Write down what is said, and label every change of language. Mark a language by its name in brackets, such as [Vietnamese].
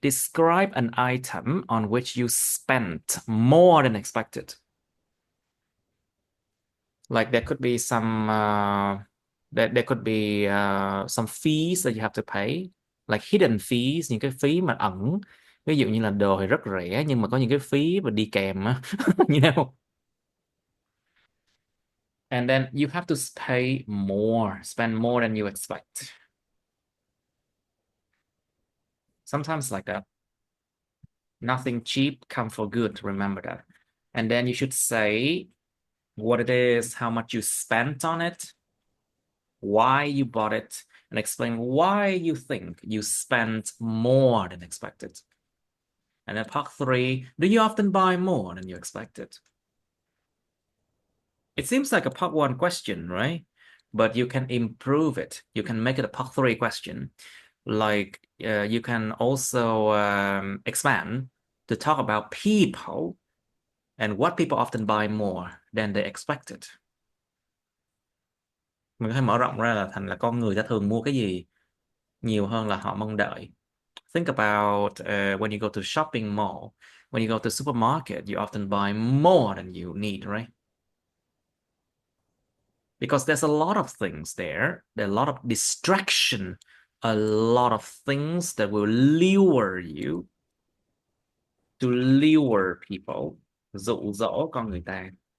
[English] Describe an item on which you spent more than expected. Like there could be there could be some fees that you have to pay, like hidden fees, [Vietnamese] những cái phí mà ẩn. Ví dụ như là đồ thì rất rẻ nhưng mà có những cái phí mà đi kèm á, [English] you know. And then you have to spend more than you expect. Sometimes like that. Nothing cheap come for good, remember that. And then you should say what it is, how much you spent on it, why you bought it, and explain why you think you spent more than expected. And then part 3, do you often buy more than you expected? It seems like a part 1 question, right? But you can improve it. You can make it a part 3 question. Like you can also expand to talk about people and what people often buy more than they expected. [Vietnamese] Mình có thể mở rộng ra là thành là con người ta thường mua cái gì nhiều hơn là họ mong đợi. [English] Think about when you go to shopping mall, when you go to supermarket, you often buy more than you need, right? Because there's a lot of things there, a lot of distraction, a lot of things that will lure you, to lure people, [Vietnamese] dụ dỗ con người ta.